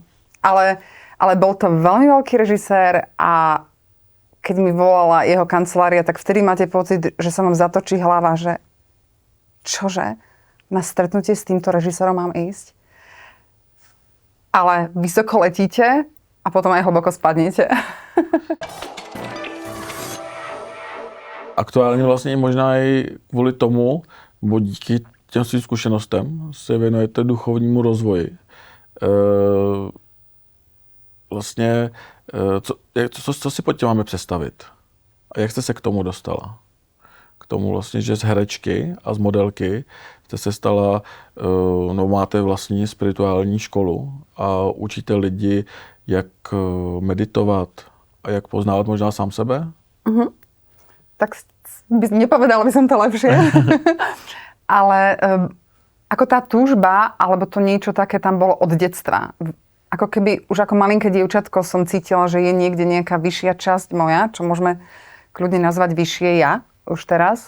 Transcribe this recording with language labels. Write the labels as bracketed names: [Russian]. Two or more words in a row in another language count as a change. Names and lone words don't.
[Slovak] Ale bol to veľmi veľký režisér a keď mi volala jeho kancelária, tak vtedy máte pocit, že sa vám zatočí hlava, že čože? Na stretnutie s týmto režisérom mám ísť? Ale vysoko letíte a potom aj hlboko spadnete. [Czech] Aktuálně vlastně možná i kvůli tomu, bo díky těm svým zkušenostem se věnujete duchovnímu rozvoji. Vlastně, co si pod tím máme představit? A jak jste se k tomu dostala? K tomu vlastně, že z herečky a z modelky jste se stala, máte vlastní spirituální školu a učíte lidi, jak meditovat a jak poznávat možná sám sebe? [Slovak] Tak nepovedala by som to lepšie. Ale ako tá túžba, alebo to niečo také tam bolo od detstva. Ako keby už ako malinké dievčatko som cítila, že je niekde nejaká vyššia časť moja, čo môžeme kľudne nazvať vyššie ja už teraz.